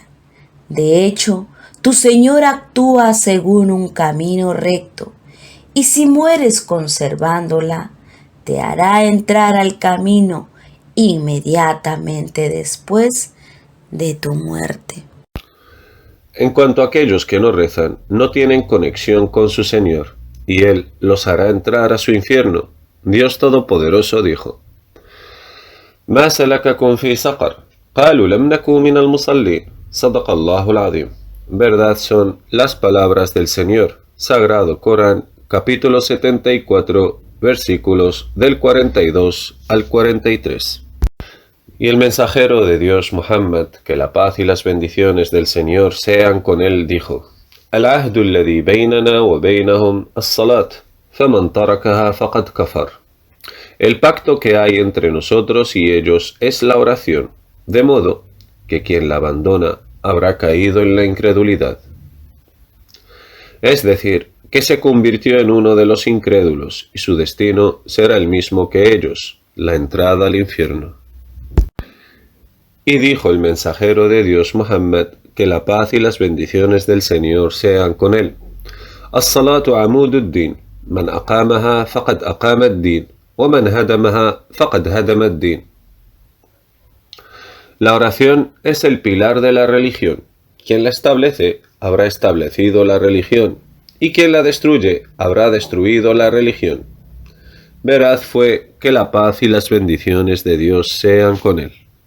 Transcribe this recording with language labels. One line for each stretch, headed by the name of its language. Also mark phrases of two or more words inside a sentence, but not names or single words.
Spanish: De hecho, tu Señor actúa según un camino recto, y si mueres conservándola, te hará entrar al camino inmediatamente después de tu muerte. En cuanto a aquellos que no rezan, no tienen conexión con su Señor, y Él los hará entrar a su infierno. Dios Todopoderoso dijo,
Arabic: مَا سَلَكَكُمْ فِي سَقَرَ قَالُوا لَمْ نَكُ مِنَ الْمُصَلِّينَ صَدَقَ اللَّهُ الْعَظِيمُ.
Spanish: Verdad son las palabras del Señor, Sagrado Corán, capítulo 74, versículos del 42 al 43. Y el mensajero de Dios Muhammad, que la paz y las bendiciones del Señor sean con él, dijo,
Arabic: العهد الذي بيننا وبينهم الصلاة فمن تركها فقد كفر.
Spanish: El pacto que hay entre nosotros y ellos es la oración, de modo que quien la abandona habrá caído en la incredulidad. es decir, que se convirtió en uno de los incrédulos y su destino será el mismo que ellos, la entrada al infierno. Y dijo el mensajero de Dios Muhammad, que la paz y las bendiciones del Señor sean con él.
Arabic: الصلاة عماد الدين من أقامها فقد أقام الدين ومن هدمها فقد هدم الدين.
Spanish: La oración es el pilar de la religión. Quien la establece habrá establecido la religión, y quien la destruye habrá destruido la religión. Veraz fue que la paz y las bendiciones de Dios sean con él.